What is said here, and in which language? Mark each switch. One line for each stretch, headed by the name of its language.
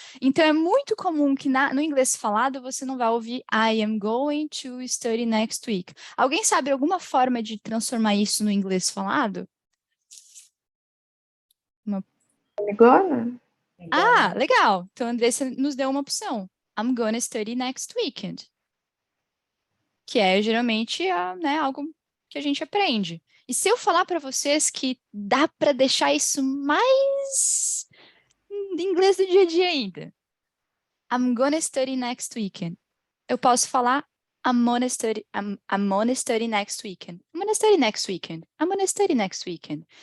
Portuguese: Então, é muito comum que no inglês falado você não vai ouvir
English: I am going to study next week.
Portuguese: Alguém sabe alguma forma de transformar isso no inglês falado? Gonna? Ah, legal. Então, a Andressa nos deu uma opção.
English: I'm gonna study next weekend.
Portuguese: Que é, geralmente, né, algo que a gente aprende. E se eu falar para vocês que dá para deixar isso mais em inglês do dia a dia ainda.
English: I'm gonna study next weekend.
Portuguese: Eu posso falar
English: I'm gonna study next weekend. I'm gonna study next weekend. I'm gonna study next weekend.